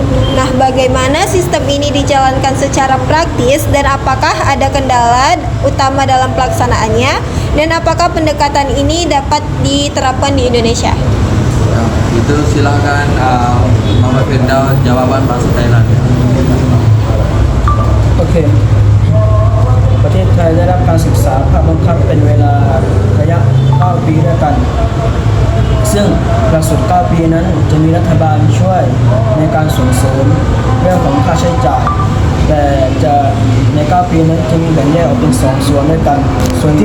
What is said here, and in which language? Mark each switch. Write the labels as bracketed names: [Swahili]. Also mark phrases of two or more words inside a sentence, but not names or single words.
[Indonesian] Nah, bagaimana sistem ini dijalankan secara praktis dan apakah ada kendala utama dalam pelaksanaannya, dan apakah pendekatan ini dapat diterapkan di Indonesia? Itu silahkan Mama Firdaus jawaban bahasa Thailand. [Thai] โอเคประเทศไทยได้รับการศึกษาภาคบังคับเป็นเวลาระยะ 9 ปีด้วยกันซึ่งหลักสูตร 9 ปีนั้นจะมีรัฐบาลช่ วยในการส่งเสริมเรื่องของค่าใช้จ่ายแต่จะใน 9 ปีนั้นจะมีแบ่งแยกออกเป็น 2 ส่วนด้วยกันส่วนที่